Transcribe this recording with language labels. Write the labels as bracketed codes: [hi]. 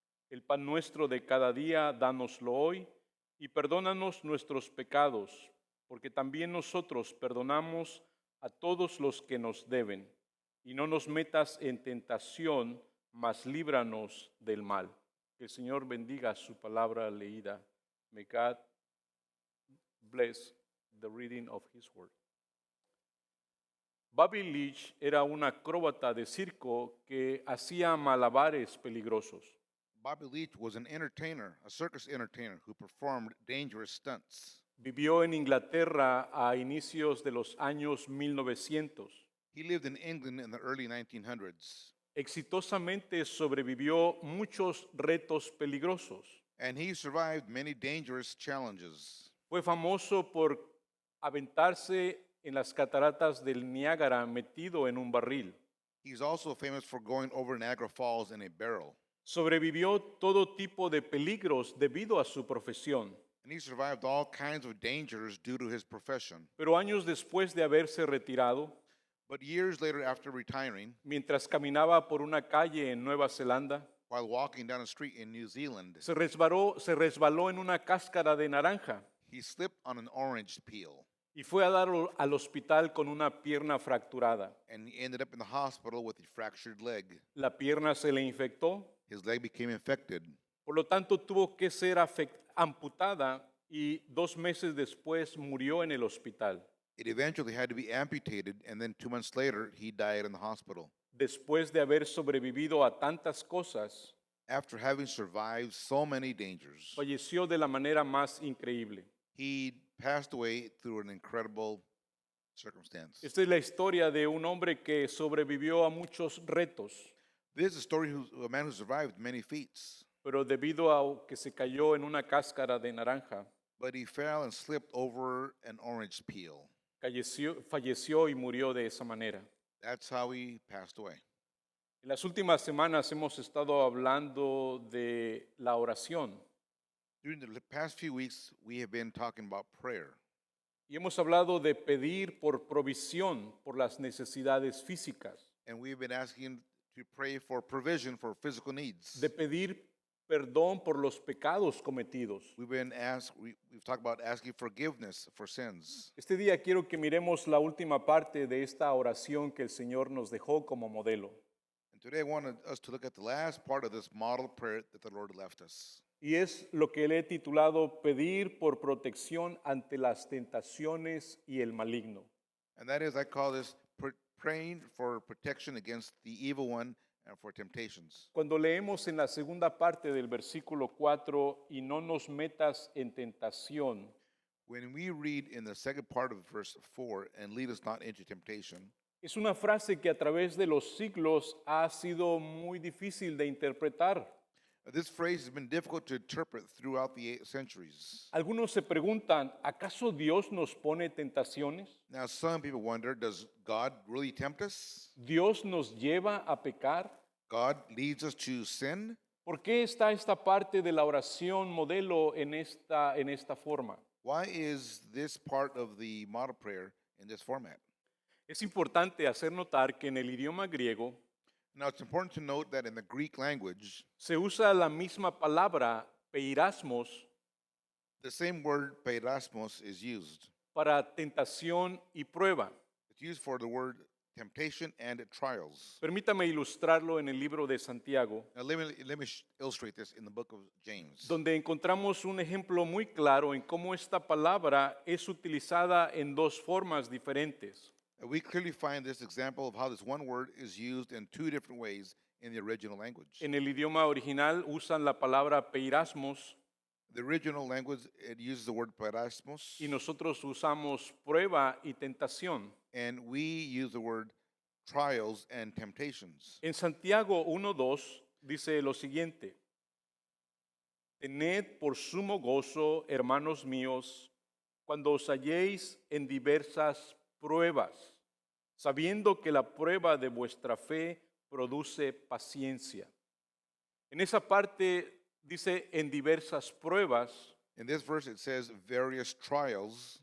[es] El pan nuestro de cada día, dánoslo hoy, y perdónanos nuestros pecados, porque también nosotros perdonamos a todos los que nos deben. Y no nos metas en tentación, mas líbranos del mal. Que el Señor bendiga su palabra leída. [en] May God bless the reading of His word. [es] Bobby Leach era un acróbata de circo que hacía malabares peligrosos. [en] Bobby Leach was an entertainer, a circus entertainer who performed dangerous stunts. [es] Vivió en Inglaterra a inicios de los años 1900. [en] He lived in England in the early 1900s, [es] Exitosamente sobrevivió muchos retos peligrosos. [en] and he survived many dangerous challenges. [es] Fue famoso por aventarse en las cataratas del Niágara metido en un barril. [en] He's also famous for going over Niagara Falls in a barrel, [es] Sobrevivió todo tipo de peligros debido a su profesión. [en] and he survived all kinds of dangers due to his profession. [es] Pero años después de haberse retirado, [en] But years later, after retiring, [es] mientras caminaba por una calle en Nueva Zelanda, [en] while walking down a street in New Zealand, [es] se resbaló en una cáscara de naranja [en] he slipped on an orange peel, [es] y fue a dar al hospital con una pierna fracturada. [en] and he ended up in the hospital with a fractured leg. [es] La pierna se le infectó, [en] His leg became infected, [es] por lo tanto tuvo que ser amputada y 2 meses después murió en el hospital. [en] it eventually had to be amputated, and then 2 months later, he died in the hospital. [es] Después de haber sobrevivido a tantas cosas, [en] After having survived so many dangers, [es] falleció de la manera más increíble. [en] he passed away through an incredible circumstance. [es] Esta es la historia de un hombre que sobrevivió a muchos retos, [en] This is a story of a man who survived many feats, [es] pero debido a que se cayó en una cáscara de naranja, [en] but he fell and slipped over an orange peel. [es] falleció y murió de esa manera. [en] That's how he passed away. [es] En las últimas semanas hemos estado hablando de la oración [en] During the past few weeks, we have been talking about prayer. [es] y hemos hablado de pedir por provisión por las necesidades físicas, [en] And we've been asking to pray for provision for physical needs. [es] de pedir perdón por los pecados cometidos. [en] We've talked about asking forgiveness for sins. [es] Este día quiero que miremos la última parte de esta oración que el Señor nos dejó como modelo. [en] And today I wanted us to look at the last part of this model prayer that the Lord left us. [es] Y es lo que le he titulado Pedir por protección ante las tentaciones y el maligno. [en] And that is, I call this praying for protection against the evil one and for temptations. [es] Cuando leemos en la segunda parte del versículo 4, y no nos metas en tentación, [en] When we read in the second part of verse 4, and lead us not into temptation, [es] es una frase que a través de los siglos ha sido muy difícil de interpretar. [en] this phrase has been difficult to interpret throughout the centuries. [es] Algunos se preguntan, ¿acaso Dios nos pone tentaciones? [en] Now, some people wonder, does God really tempt us? [es] ¿Dios nos lleva a pecar? [en] God leads us to sin? [es] ¿Por qué está esta parte de la oración modelo en esta forma? [en] Why is this part of the model prayer in this format? [es] Es importante hacer notar que en el idioma griego [en] Now, it's important to note that in the Greek language, [es] se usa la misma palabra peirasmos [en] the same word peirasmos is used. [es] para tentación y prueba. [en] It's used for the word temptation and trials. [es] Permítame ilustrarlo en el libro de Santiago, [en] Now, let me illustrate this in the book of James, [es] donde encontramos un ejemplo muy claro en cómo esta palabra es utilizada en dos formas diferentes. [en] We clearly find this example of how this one word is used in two different ways in the original language. [es] En el idioma original usan la palabra peirasmos [en] The original language, it uses the word peirasmos, [es] y nosotros usamos prueba y tentación. [en] and we use the word trials and temptations. [es] En Santiago 1:2 dice lo siguiente: Tened por sumo gozo, hermanos míos, cuando os halléis en diversas pruebas, sabiendo que la prueba de vuestra fe produce paciencia. En esa parte dice en diversas pruebas, [en] In this verse, it says various trials.